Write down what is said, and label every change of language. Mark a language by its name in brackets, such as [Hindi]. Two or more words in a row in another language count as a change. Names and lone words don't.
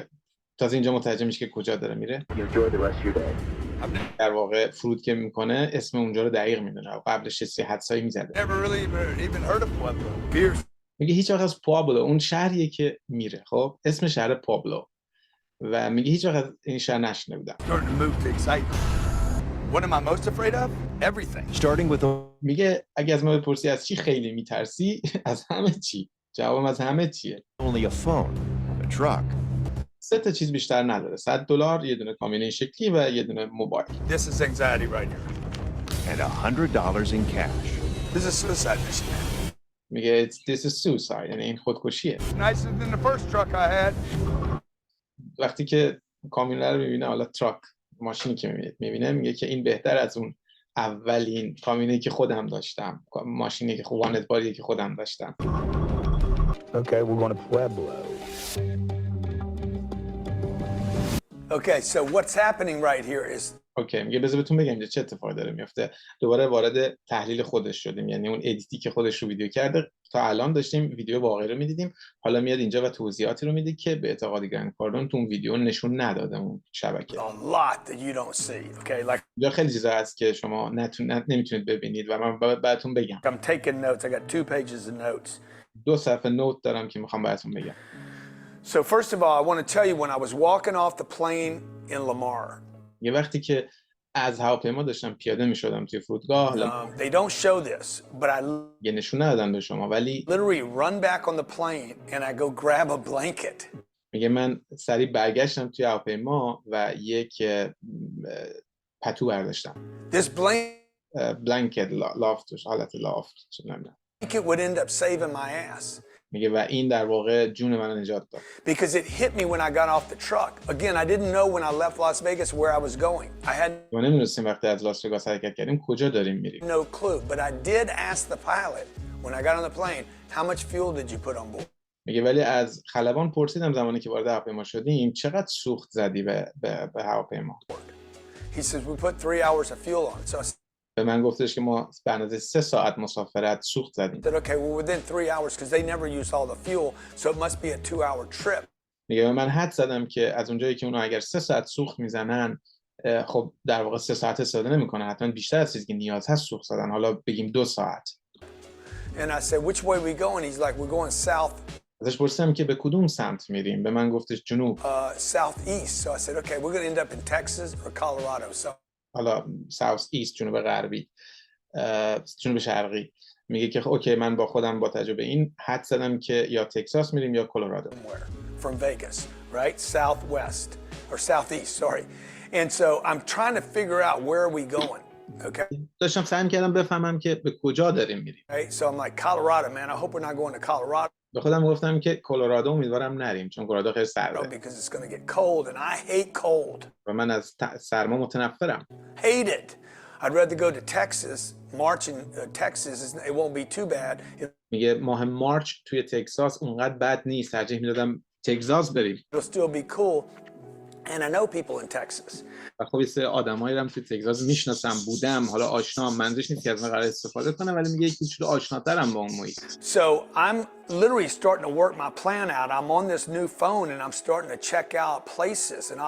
[Persian] تازه اینجا متوجه میشه که کجا داره میره. در واقع فرود که میکنه اسم اونجا رو دقیق میدونه و قبلش چه حدسایی میزده. میگه هیچ وقت از پابلو، اون شهریه که میره، خب اسم شهر پابلو، و میگه هیچ وقت این شهر نشنیده بودم. [English] What am I most afraid of? Everything. Starting with [Persian] میگه اگه از ما بپرسی از چی خیلی میترسی، از همه چی. جوابم از همه چیه. [English] only a phone, a truck. [Persian] 3 تا چیز بیشتر نداره. $100 یه دونه کامیون این شکلی و یه دونه موبایل. [English] This is anxiety right here. And $100 in cash. This is suicide mission. میگه this is suicide، [Persian] یعنی این خودکشیه. [English] Nicer than the first truck I had. [Persian] وقتی که کامیون رو میبینه، حالا تراک، ماشینی که میبینه، میگه که این بهتر از اون اولین کامیونی که خودم داشتم، ماشینی که وانتباری که خودم داشتم. [English] Okay, we're going to Pueblo. Okay, so what's happening right here is [Persian] اوکی، میگه بذار بهتون بگم اینجا چه اتفاقی داره میفته. دوباره وارد تحلیل خودش شدیم، یعنی اون ادیتی که خودش رو ویدیو کرده. تا الان داشتیم ویدیو واقعی رو میدیدیم، حالا میاد اینجا و توضیحاتی رو میده که به اعتقاد گرند کاردون تو اون ویدیو نشون نداده اون شبکه. [English] a lot that you don't see. Okay, like [Persian] اینجا خیلی چیزا هست که شما نمیتونید ببینید و من براتون بگم. [English] I'm taking notes. I got 2 pages of notes. [Persian] 2 صفحه نوت دارم که میخوام براتون بگم. [English] So first of all, I want to tell you when I was walking off the plane in Lamar. [Persian] یه وقتی که از هواپیما داشتم پیاده میشدم توی فرودگاه، [English] They don't show this, but I [Persian] یه نشون ندادن به شما، ولی [English] literally run back on the plane and I go grab a blanket. [Persian] میگه من سریع برگشتم توی هواپیما و یک پتو برداشتم. [English] This [Persian] بلانکت، لافتش، حالت لافت، چه نمیدونم. [English] blanket would end up saving my ass. [Persian] میگه و این در واقع جون منو نجات داد. [English] Because it hit me when I got off the truck. Again, I didn't know when I left Las Vegas where I was going. I had [Persian] ما نمی‌دونستیم وقتی از لاس وگاس حرکت کردیم کجا داریم میریم. [English] no clue, but I did ask the pilot when I got on the plane, how much fuel did you put on board? [Persian] میگه ولی از خلبان پرسیدم زمانی که وارد هواپیما شدیم چقدر سوخت زدی به هواپیما. [English] He says we put 3 hours of fuel on it. So I [Persian] به من گفتش که ما به اندازه 3 ساعت مسافرت سوخت زدیم. [English] said, okay, well within 3 hours because they never use all the fuel, so it must be a 2-hour trip. [Persian] میگه من حد زدم که از اونجایی که اونا اگر 3 ساعت سوخت میزنن، خب در واقع 3 ساعت استفاده نمیکنن، حتما بیشتر از چیزی که نیاز هست سوخت زدن، حالا بگیم 2 ساعت. [English] And I said, which way we going? He's like, we're going south. [Persian] ازش پرسیدم که به کدوم سمت میریم؟ به من گفتش جنوب. [English] Southeast. So I said, okay, we're going to end up in Texas or Colorado. So [Persian] حالا [English] south east, [Persian] جنوب غربی، جنوب شرقی. میگه که اوکی، من با خودم با تجربه این حد زدم که یا تگزاس میریم یا کلرادو. [English] From Vegas, right? Southwest or southeast, sorry. And so I'm trying to figure out where are we going. Okay. [Persian] داشتم سعی می‌کردم بفهمم که به کجا داریم میریم. [English] Right? So I'm like, Colorado, man. I hope we're not going to Colorado [Persian] به خودم گفتم که کلرادو امیدوارم نریم چون کلرادو خیلی سرده [English] because it's going to get cold, and I hate cold. [Persian] و من از سرما متنفرم. [English] Hate it. I'd rather go to Texas. March in Texas, it won't be too bad. [Persian] میگه ماه مارچ توی تگزاس اونقدر بد نیست، ترجیح میدادم تگزاس بریم. [English] It'll still be cool. And I know people in Texas. [Persian] و خب یه سری آدمایی رو توی تگزاس میشناسم، بودم، حالا آشنام، منظورش نیست که از من قرار استفاده کنم، ولی میگه یک کوچولو آشناترم با اون محیط. [English] So I'm literally starting to work my plan out. I'm on this new phone and I'm starting to check out places and